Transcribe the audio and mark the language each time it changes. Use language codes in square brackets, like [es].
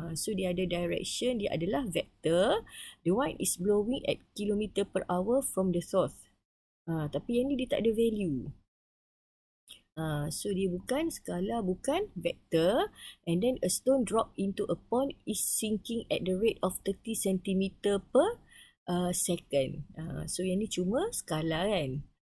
[ms] So dia ada direction, dia adalah vector. [en] The wind is blowing at kilometer per hour from the south. [ms] Tapi yang ni dia tak ada value. So dia bukan skala, bukan vector. [en] And then a stone drop into a pond is sinking at the rate of 30 cm per second. [ms] So yang ni cuma skala kan.